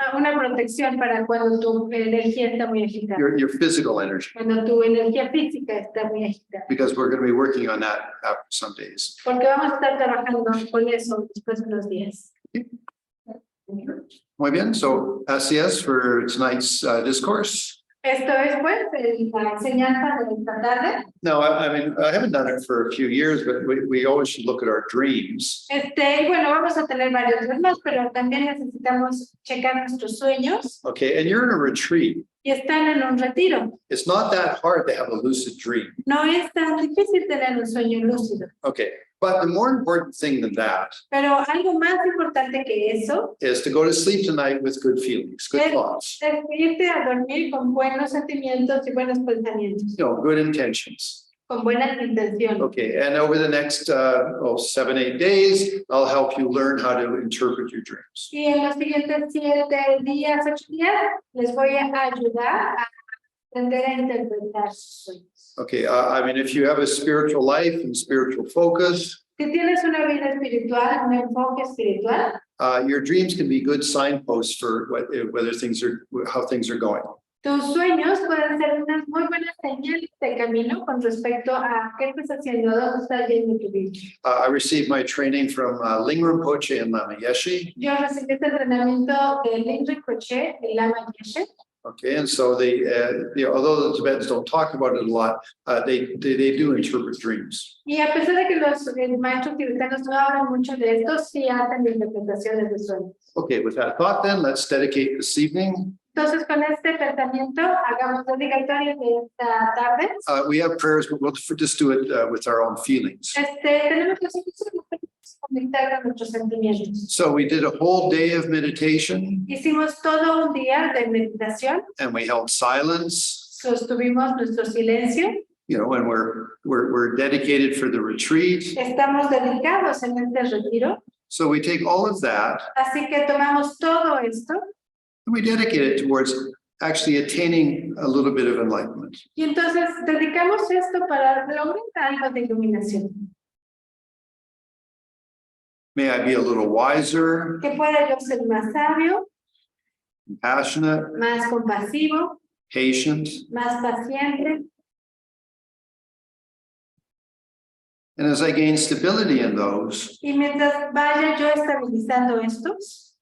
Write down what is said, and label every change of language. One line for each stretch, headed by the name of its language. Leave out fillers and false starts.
Spanish: una protección para cuando tu energía está muy agitada,
English: your physical energy,
Spanish: cuando tu energía física está muy agitada.
English: because we're going to be working on that after some days.
Spanish: Porque vamos a estar trabajando con eso después de unos días. Muy bien,
English: so
Spanish: gracias
English: for tonight's discourse.
Spanish: Esto es pues la enseñanza de esta tarde.
English: No, I mean, I haven't done it for a few years, but we always should look at our dreams.
Spanish: Y bueno, vamos a tener varios más, pero también necesitamos checar nuestros sueños.
English: Okay, and you're in a retreat.
Spanish: Y están en un retiro.
English: It's not that hard to have a lucid dream.
Spanish: No es tan difícil tener un sueño lúcido.
English: Okay, but the more important thing than that
Spanish: Pero algo más importante que eso
English: is to go to sleep tonight with good feelings, good thoughts,
Spanish: es irte a dormir con buenos sentimientos y buenos pensamientos,
English: good intentions.
Spanish: con buenas intenciones.
English: Okay, and over the next 7, 8 days, I'll help you learn how to interpret your dreams.
Spanish: Y en los siguientes 7 días, 8 días, les voy a ayudar a aprender a interpretar sus sueños.
English: Okay, I mean, if you have a spiritual life and spiritual focus,
Spanish: Si tienes una vida espiritual, un enfoque espiritual,
English: your dreams can be good signposts for how things are going.
Spanish: tus sueños pueden ser unas muy buenas señales de camino con respecto a qué estás haciendo, dónde está yendo tu vida.
English: I received my training from Ling Rinpoche and Lama Yeshe.
Spanish: Yo recibí este entrenamiento de Ling Rinpoche, de Lama Yeshe.
English: Okay, and so although the Tibetans don't talk about it a lot, they do interpret dreams.
Spanish: Y a pesar de que los maestros tibetanos no hablan mucho de esto, sí hacen interpretaciones de sueños.
English: Okay, with that thought then, let's dedicate this evening.
Spanish: Entonces, con este pensamiento, hagamos dedicatoria de esta tarde.
English: We have prayers, but we'll just do it with our own feelings.
Spanish: Tenemos que conectar con nuestros sentimientos.
English: So we did a whole day of meditation,
Spanish: Hicimos todo un día de meditación,
English: and we held silence.
Spanish: sostuvimos nuestro silencio.
English: And we're dedicated for the retreat.
Spanish: Estamos dedicados en este retiro.
English: So we take all of that
Spanish: Así que tomamos todo esto
English: and we dedicate it towards actually attaining a little bit of enlightenment.
Spanish: y entonces dedicamos esto para lograr algo de iluminación.
English: May I be a little wiser,
Spanish: Que pueda yo ser más sabio,
English: compassionate,
Spanish: más compasivo,
English: patient,
Spanish: más paciente.
English: and as I gain stability in those,
Spanish: Y mientras vaya yo estabilizando estos,